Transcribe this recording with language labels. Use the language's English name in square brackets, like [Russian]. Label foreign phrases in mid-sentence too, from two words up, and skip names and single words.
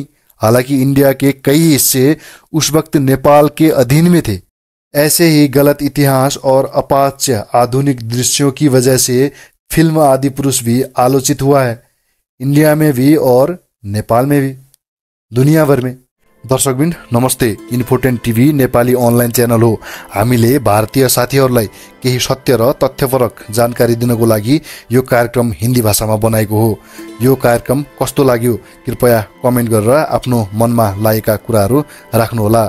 [Hindi] हालांकि इंडिया के कई हिस्से उस वक्त नेपाल के अधीन में थे। ऐसे ही गलत इतिहास और अपाच्य आधुनिक दृश्यों की वजह से फिल्म आदिपुरुष भी आलोचित हुआ है, इंडिया में भी और नेपाल में भी, दुनिया भर में। [Nepali] दर्शकबिन नमस्ते, इन्फोटेन टिभी नेपाली [English] online channel [Nepali] हो। हामीले भारतीय साथीहरूलाई केही सत्य र तथ्यपरक जानकारी दिनको लागि यो कार्यक्रम हिन्दी भाषामा बनाएको हो। यो कार्यक्रम कस्तो लाग्यो कृपया कमेन्ट गरेर आफ्नो मनमा लागेका कुराहरू राख्नुहोला।